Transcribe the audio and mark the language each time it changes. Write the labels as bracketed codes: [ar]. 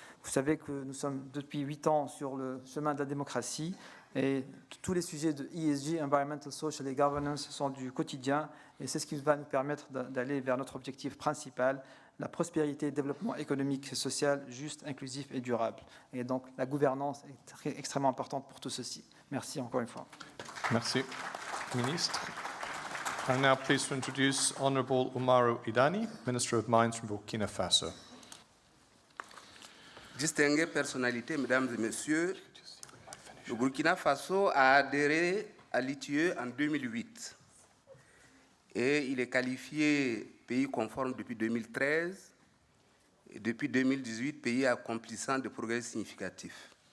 [fr] Vous savez que nous sommes depuis 8 ans sur le chemin de la démocratie et tous les sujets de ESG, Environmental, Social et Governance, sont du quotidien et c'est ce qui va nous permettre d'aller vers notre objectif principal, la prospérité, le développement économique et social juste, inclusif et durable. Et donc la gouvernance est extrêmement importante pour tout ceci. Merci encore une fois. Merci, Ministre. [en] I'm now pleased to introduce Honourable Umaru Idani, Minister of Mines from Burkina Faso. [fr] Distinguées personnalités, mesdames et messieurs, le Burkina Faso a adhéré à l'ITIE en 2008 et il est qualifié pays conforme depuis 2013 et depuis 2018, pays accomplissant de progrès significatifs.